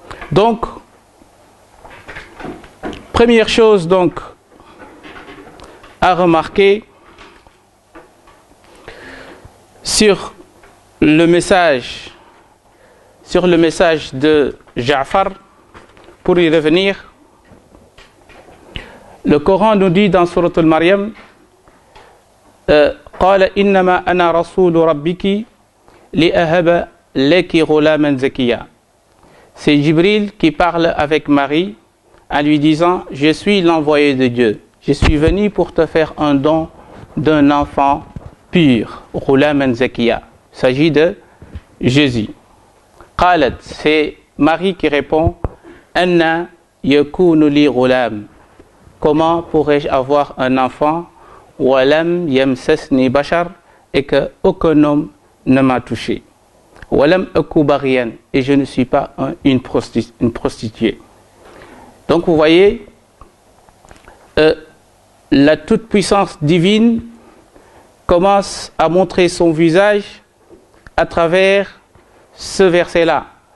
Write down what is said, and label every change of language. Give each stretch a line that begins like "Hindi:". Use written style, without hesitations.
French: Donc, première chose donc à remarquer sur le message de Ja'far, pour y revenir, le Coran nous dit dans Sourate Al-Maryam,
Arabic: قال إنما أنا رسول ربك لأهب لك غلاما زكيا.
French: C'est Jibril qui parle avec Marie en lui disant: je suis l'envoyé de Dieu, je suis venu pour te faire un don d'un enfant pur,
Arabic: غلاما زكيا.
French: Il s'agit de Jésus.
Arabic: قالت,
French: c'est Marie qui répond:
Arabic: أن يكون لي غلام.
French: Comment pourrais-je avoir un enfant?
Arabic: Walam yamsasni bashar,
French: et que aucun homme ne m'a touché.
Arabic: Walam aku baghiyan,
French: et je ne suis pas une prostituée. Donc vous voyez, la toute-puissance divine commence à montrer son visage à travers ce verset-là.